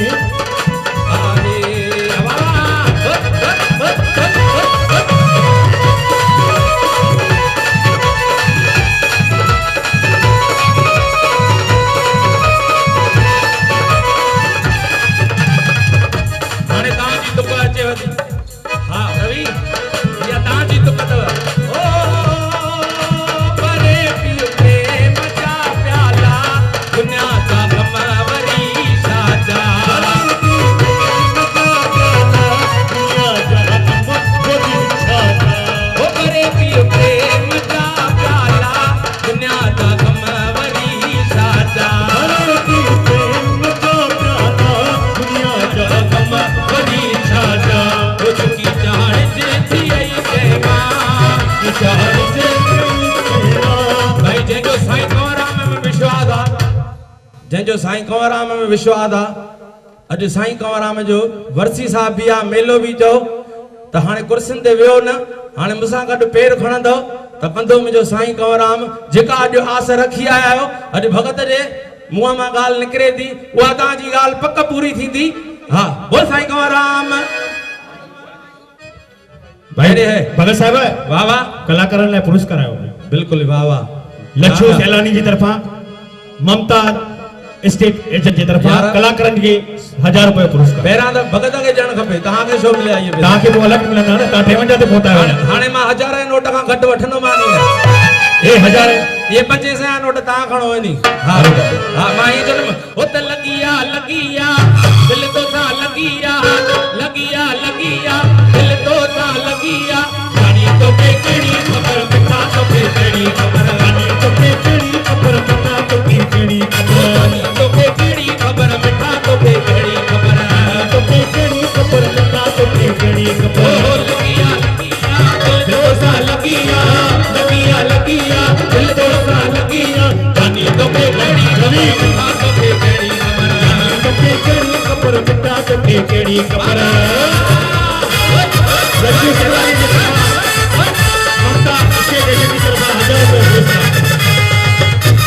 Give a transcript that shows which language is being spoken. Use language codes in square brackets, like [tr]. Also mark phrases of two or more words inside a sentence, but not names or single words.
[sd] आहे हाणे तव्हांजी तुक अचेव थी हा रवि इहा तव्हांजी तुक अथव ओ परे पियो प्रेम जा प्याला दुनिया जा गम वरी साजा ओ परे पियो प्रेम जा प्याला दुनिया जा गम वरी साजा गम वरी साजा ओ झुकी चाड़ जे थी आई जयमा की चाड़ जे भाई जंहिंजो साईं कंवराम में विश्वास आहे जंहिंजो साईं कंवराम में विश्वास आहे अॼु साईं कंवराम जो वरसी साहिब बि आहे मेलो बि चओ त हाणे कुर्सियुनि ते वियो न हाणे मूंसां गॾु पेर खणंदो त कंदो मुंहिंजो साईं कंवराम जेका अॼु आस रखी आया आहियो अॼु भगत जे मुंहं मां ॻाल्हि निकिरे थी उहा तव्हांजी ॻाल्हि पक पूरी थींदी हा बोल साईं कंवराम भाई अरे है भगत साहब वाह वाह कलाकारनि लाइ पुरस्कार आयो बिल्कुलु वाह वाह लच्छू सैलानी जी तरफां ममता स्टेट एजेंट जी तरफां यार। कलाकारनि खे 1000 रुपए पुरस्कार पहिरां त भगत खे ॾियणु खपे तव्हांखे छो मिलिया इहे पैसा? तव्हांखे पोइ अलॻि मिलंदा न तव्हां 53 ते पहुता आहियो हाणे मां 1000 जे नोट खां घटि वठंदोमान ई न हे 1000 ये 500 जा नोट तव्हां खणो वञी हा हा मां ई चवंदुमि हो त लॻिया दिल तो सा लॻिया दिल तो सा लॻिया राणी तोखे कहिड़ी ख़बर मिठा तोखे कहिड़ी ख़बर राणी तोखे कहिड़ी ख़बर मिठा तोखे कहिड़ी ख़बर राणी तोखे कहिड़ी ख़बर मिठा तोखे कहिड़ी ख़बर तोखे कहिड़ी ख़बर मिठा तोखे कहिड़ी ख़बर ओ लॻिया दिल तो सा लॻिया दिल तो सा लॻिया राणी तोखे कहिड़ी ख़बर मिठा तोखे कहिड़ी ख़बर राणी तोखे कहिड़ी ख़बर मिठा तोखे कहिड़ी ख़बर लच्छू सैलानी जी ममता स्टेट एजेंट की तरफ 1000 रुपए पुरस्कार